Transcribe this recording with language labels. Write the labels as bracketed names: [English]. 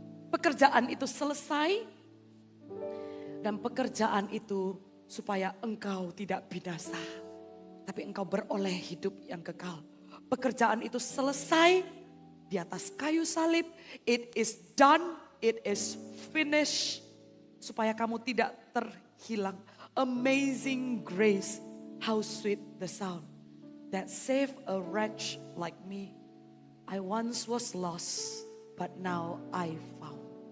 [Indonesian] Pekerjaan itu selesai. Dan pekerjaan itu supaya engkau tidak binasa, tapi engkau beroleh hidup yang kekal. Pekerjaan itu selesai di atas kayu salib. [English] It is done, it is finished. [Indonesian] Supaya kamu tidak terhilang. [English] Amazing grace, how sweet the sound that saved a wretch like me. I once was lost, but now I found.